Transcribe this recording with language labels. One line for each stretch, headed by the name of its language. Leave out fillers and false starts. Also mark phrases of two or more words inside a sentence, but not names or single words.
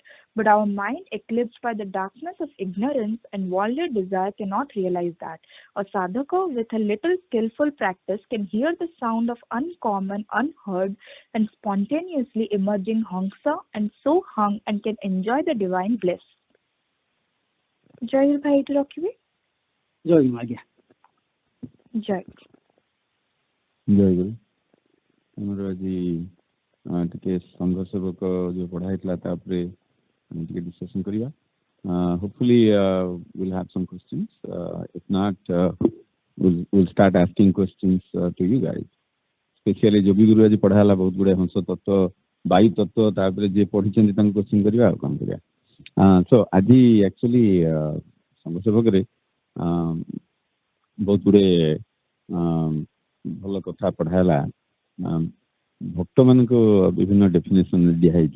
English: But our mind, eclipsed by the darkness of ignorance and worldly desire, cannot realize that. A sadhaka with a little skillful practice can hear the sound of uncommon, unheard, and spontaneously emerging hangsa, and so hung and can enjoy the divine bliss.
Odia: ଜୟ ଭାଇ, to Rocky. ଜୟ ଗୁରୁ ଆଜ୍ଞା। Jai. ଜୟ ଗୁରୁ। ଆମର ଆଜି ଟିକେ ସଂଘ ସେବକ ଯୋଉ ପଢା ହେଇଥିଲା ତା ଉପରେ ଟିକେ ଡିସ୍କସନ କରିବା।
English: Hopefully we'll have some questions. If not, we'll start asking questions to you guys.
Odia: Especially ଯୋଗୀ ଗୁରୁ ଆଜି ପଢା ହେଲା ବହୁତ ଗୁଡେ ହଂସ ତତ୍ତ୍ୱ, ବାୟୁ ତତ୍ତ୍ୱ, ତାପରେ ଯିଏ ପଢିଛନ୍ତି ତାଙ୍କୁ କ୍ୱେଶ୍ଚିନ୍ କରିବା ଆଉ କଣ କରିବା। So ଆଜି ଆକ୍ଚୁଆଲି ସଂଘ ସେବକରେ ବହୁତ ଗୁଡେ ଭଲ କଥା ପଢା ହେଲା। ଭକ୍ତ ମାନଙ୍କୁ ବିଭିନ୍ନ ଡେଫିନେସନ ଦିଆହେଇଛି।